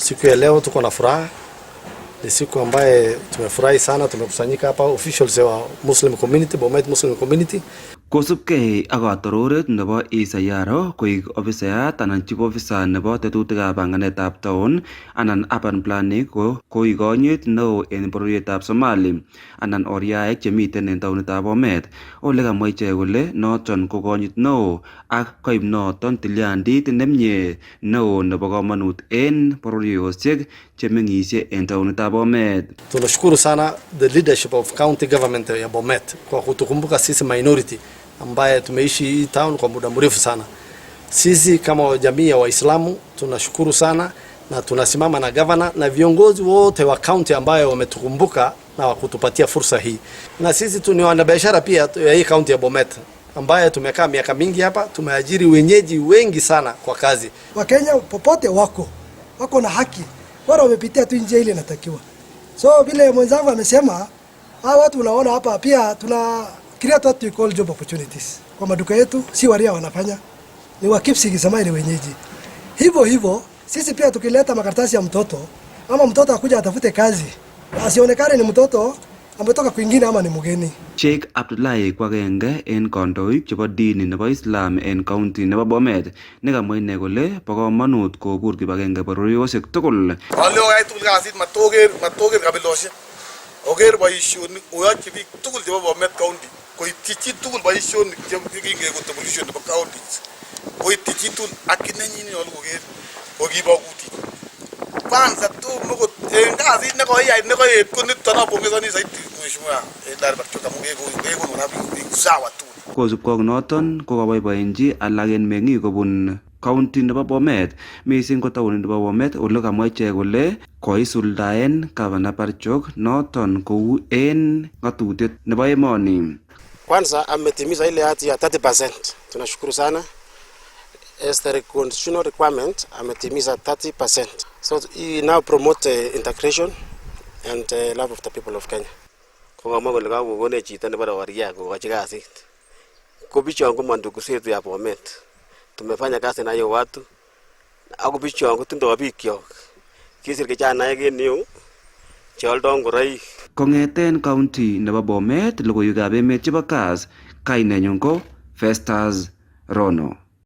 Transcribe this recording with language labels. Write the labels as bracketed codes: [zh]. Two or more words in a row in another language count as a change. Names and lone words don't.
[sw] Siku ya leo tuko na furaha, ni siku ambaye tumefurahi sana. Tumekusanyika hapa officials wa [en] Muslim community, Bomet Muslim community. [kln] Kosubkei ak katororet nebo Isayaro koik ofisayat anan [en] chief officer [kln] nebo tetutikab banganetab town anan [en] urban planning [kln] ko koik konyit neo en bororietab Somali anan oriaek chemiten en taonitab Bomet. Ole kamwa ichek kole noton ko konyit neo ak koib noton tilyandit nemie neo nebo komonut en bororiosiek chemeng'isie en taonitab Bomet. [sw] Tunashukuru sana [en] the leadership of county government [sw] ya Bomet kwa kutukumbuka sisi minority ambaye tumeishi hii town kwa muda mrefu sana. Sisi kama jamii ya Waislamu tunashukuru sana na tunasimama na governor na viongozi wote wa county ambaye wametukumbuka na kutupatia fursa hii. Na sisi tu ni wanabiashara pia ya hii county ya Bomet ambaye tumekaa miaka mingi hapa, tumeajiri wenyeji wengi sana kwa kazi. Wakenya popote wako na haki, wao wamepitia tu njia ile inatakiwa. So vile mwenzangu amesema, hao watu unaona hapa pia tuna [en] create what we call job opportunities. [sw] Kwa maduka yetu si waria wanafanya, ni wakipsi Kisamaili wenyeji. Hivyo sisi pia tukileta makaratasi ya mtoto ama mtoto akuja atafute kazi, asionekane ni mtoto ametoka kwingine ama ni mgeni. [kln] Sheikh Abdullahi kwagenge en kandoik chebo dini nebo Islam en county nebo Bomet nekamwa ine kole bo komonut kobur kibagenge bororiosiek tugul. Ole oai tugul kasit matoker kabilosiek. Oker boisionik oyochi biik tugul chebo Bomet county koityi chi tugul boisionik chekingekut pollution nebo counties. Koityi chi tugul ak kinenyin nyolu koker kokibo kutit. Kwanza tu mko en kasit nekoiyai nekoet ko niton [sw] apongezoni zaidi mheshimiwa [kln] Darbat Choka mungeko rabi sawa tu. Kosubkei ak noton ko kaboiboenji alak en meng'ik kobun county nebo Bomet missing ko taonit nebo Bomet ole kamwa ichek kole koisuldaen Gavana Barchok noton kou en ng'atutiet nebo emoni. [sw] Kwanza ametimiza ile hati ya 30%. Tunashukuru sana. [en] As the constitutional requirement [sw] ametimiza 30%. [en] So he now promote integration and love of the people of Kenya. [kln] Kongamwa kole kakokone chito nebo rawaria kokochi kasit. Ko bichon ko [sw] mandugu zetu ya Bomet. Tumefanya kazi na hiyo watu. [kln] Ako bichon kotindoi bikyok. Kisir kijanaek en yu cheoldoi ngoroik. Kong'eten county nebo Bomet logoiwekab emet chebo KAS, kainenyun ko Festus Rono.